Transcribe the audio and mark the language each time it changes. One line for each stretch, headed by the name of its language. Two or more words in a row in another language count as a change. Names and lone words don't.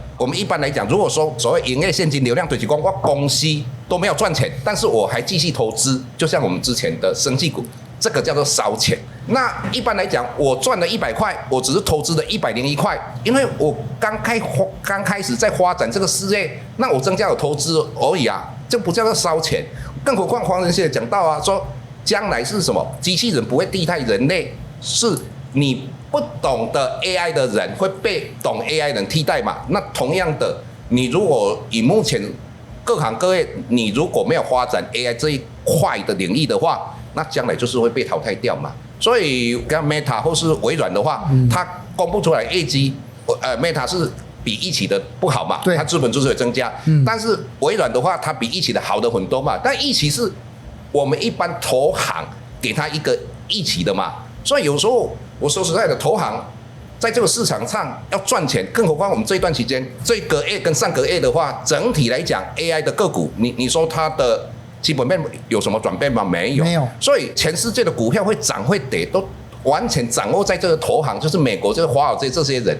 Chinese: 我們一般來講，如果說所謂營業現金流量，就是說我公司都沒有賺錢，但是我還繼續投資，就像我們之前的生技股。這個叫做燒錢。那一般來講，我賺了100塊，我只是投資了101塊，因為我剛開始在發展這個事業，那我增加了投資而已啊，這不叫做燒錢。更何況黃仁勳也講到啊，說將來是什麼？機器人不會替代人類，是你不懂得 AI 的人會被懂 AI 人替代嘛？那同樣的，你如果以目前各行各業，你如果沒有發展 AI 這一塊的領域的話，那將來就是會被淘汰掉嘛。所以像 Meta 或是微軟的話，它公布出來業績，Meta 是比預期的不好嘛，它資本支出有增加，但是微軟的話，它比預期的好的很多嘛。但預期是我們一般投行給它一個預期的嘛，所以有時候我說實在的，投行在這個市場上要賺錢，更何況我們這一段期間，這個月跟上個月的話，整體來講 AI 的個股，你說它的基本面有什麼轉變嗎？沒有。所以全世界的股票會漲會跌，都完全掌握在這個投行，就是美國這個華爾街這些人。